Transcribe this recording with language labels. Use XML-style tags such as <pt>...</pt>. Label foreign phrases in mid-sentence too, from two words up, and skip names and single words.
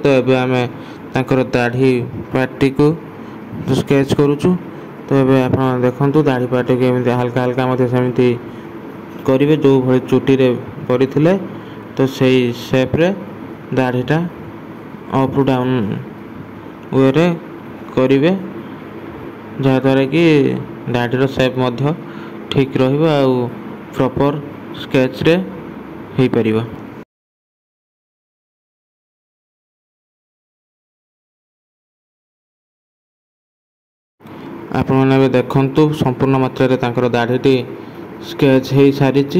<or>ତ ଏବେ ଆମେ ତାଙ୍କର ଦାଢ଼ି ପାର୍ଟିକୁ ସ୍କେଚ କରୁଛୁ। ତ ଏବେ ଆପଣ ଦେଖନ୍ତୁ ଦାଢ଼ି ପାର୍ଟିକୁ ଏମିତି ହାଲୁକା ହାଲୁକା ମତେ ସେମିତି କରିବେ ଯୋ ଭଳି ଚୁଟି ରେ ପଡ଼ିଥିଲେ। ତ ସେହି ସେପ ରେ ଦାଢ଼ିଟା</or> <en>up to down way</en> <or>ରେ କରିବେ ଯାହା ଦ୍ୱାରା କି ଦାଢ଼ିର ସେପ ମଧ୍ୟ ଠିକ ରହିବ ଆଉ</or> <en>proper sketch</en> <or>ରେ ହୋଇ ପାରିବ। ଆପଣ ମାନେ ଦେଖନ୍ତୁ ସମ୍ପୂର୍ଣ୍ଣ ମାତ୍ରା ରେ ତାଙ୍କର ଦାଢ଼ିଟି ସ୍କେଚ ହୋଇ ସାରିଛି।</or>